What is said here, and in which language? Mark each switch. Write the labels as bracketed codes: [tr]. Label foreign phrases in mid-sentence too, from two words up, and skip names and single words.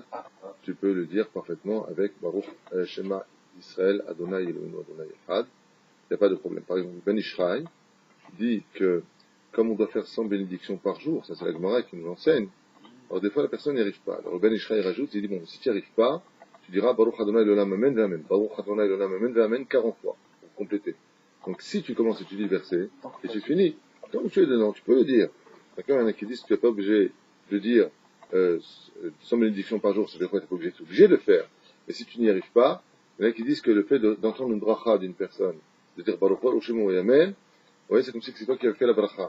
[fr] Tu peux le dire parfaitement avec [he] ברוך שמע ישראל, אדוני אלוהים אדוני אחד. [fr] Il n'y a pas de problème. Par exemple, Ben Ishraï dit que comme on doit faire 100 bénédictions par jour, ça c'est la Gemara qui nous enseigne, alors des fois la personne n'y arrive pas. Alors Ben Ishraï rajoute, il dit bon, si tu n'y arrives pas, tu diras [he] ברוך אדוני אלוהים אמן ואמן. ברוך אדוני אלוהים אמן ואמן [fr] 40 fois pour compléter. Donc si tu commences et tu dis le verset et tu finis, comme tu es dedans, tu peux le dire. D'accord? Il y en a qui disent que tu n'es pas obligé de dire 100 bénédictions par jour, ça veut dire quoi? Tu n'es pas obligé de le faire. Mais si tu n'y arrives pas, il y en a qui disent que le fait d'entendre une bracha d'une personne, de dire [he] ברוך הוא [fr] et Amen, ouais, c'est comme si c'est toi qui as fait la bracha.